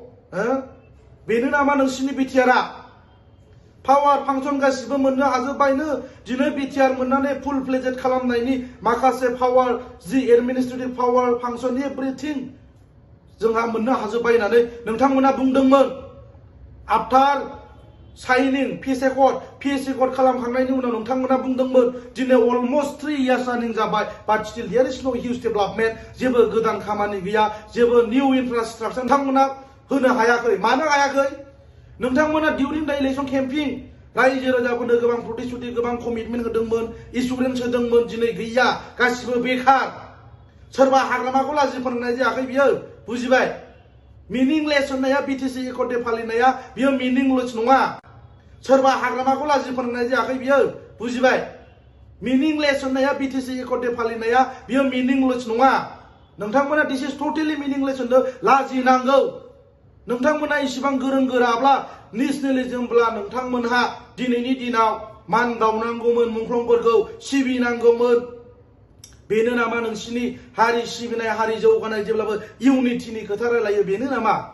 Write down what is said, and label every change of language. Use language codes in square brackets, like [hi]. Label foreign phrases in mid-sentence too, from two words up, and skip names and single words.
[brx] बेनो नामा नोंसिनि बिटिआरआ पावार फांसन गासिबो मोननो हाजोब्बायनो दिनै बिटिआर मोननानै [en] full fledged [brx] खालामनायनि माखासे [en] power the administrative power [brx] फांसन एभ्रिथिं जोंहा मोननो हाजोब्बाय होननानै नोंथांमोना बुंदोंमोन [en] after signing peace accord [brx] खालामखांनायनि उनाव नोंथांमोना बुंदोंमोन दिनै [en] almost 3 years [brx] रानिं जाबाय [en] but still there is no huge development [brx] जेबो गोदान खामानि गैया जेबो [en] new infrastructure [brx] नोंथांमोना होनो हायाखै मानो हायाखै नोंथांमोना [en] during the election campaign [brx] रायजो राजाफोरनो गोबां प्रतिश्रुति गोबां कमिटमेन्ट होदोंमोन एसुरेन्स होदोंमोन दिनै गैया गासिबो बेखार सोरबा हाग्रामाखौ लाजि फोनांनाय जायाखै बियो बुजिबाय मिनिंलेस होननाया बिटिसि एकर्ड डे फालिनाया बियो मिनिंलेस नङा सोरबा हाग्रामाखौ लाजि फोनांनाय जायाखै बियो बुजिबाय मिनिंलेस होननाया बिटिसि एकर्ड डे फालिनाया बियो मिनिंलेस नङा नोंथांमोना [en] this is totally meaningless [brx] होननो लाजिनांगौ नोंथांमोना इसिबां गोरों गोराब्ला नेशनेलिजमब्ला नोंथांमोनहा दिनैनि दिनाव मान बावनांगौमोन मुंख्लंफोरखौ सिबिनांगौमोन बेनो नामा नोंसिनि हारि सिबिनाय हारि जौगानाय जेब्लाबो इउनिटिनि खोथा रायलायो बेनो नामा